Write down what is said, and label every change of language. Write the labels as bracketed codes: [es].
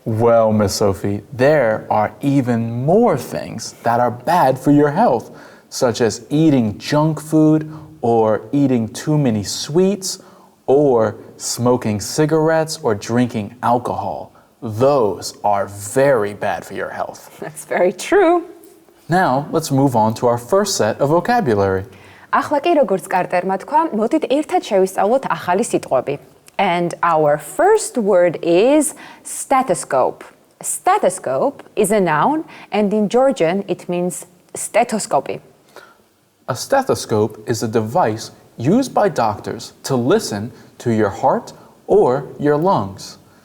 [en] Well, Miss Sophie, there are even more things that are bad for your health, such as eating junk food or eating too many sweets or smoking cigarettes or drinking alcohol. Those are very bad for your health. That's very true. Now, let's move on to our first set of vocabulary. [ka] ახლა კი როგორც კარტერმა თქვა, მოდით ერთად შევისწავლოთ ახალი სიტყვები. [en] And our first word is stethoscope. Stethoscope is a noun, and in Georgian it means stethoscopy. A stethoscope is a device used by doctors to listen to your heart or your lungs.